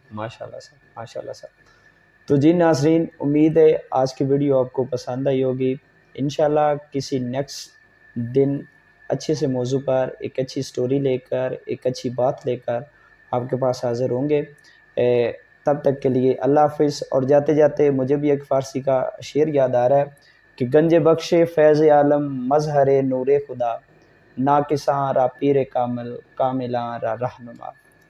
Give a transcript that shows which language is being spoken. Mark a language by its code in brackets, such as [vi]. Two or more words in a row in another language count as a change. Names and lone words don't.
[ur] ماشاءاللہ سر، ماشاءاللہ سر. تو جی ناظرین، امید ہے آج کی ویڈیو آپ کو پسند آئی ہوگی. انشاءاللہ کسی نیکسٹ دن اچھے سے موضوع پر ایک اچھی سٹوری لے کر، ایک اچھی بات لے کر آپ کے پاس حاضر ہوں گے. تب تک کے لیے اللہ حافظ. اور جاتے جاتے مجھے بھی ایک فارسی کا شعر یاد آ رہا ہے کہ [fa] گنج بخش فیض عالم مظہر نور خدا، ناکساں را پیر کامل کاملاں را رہنما.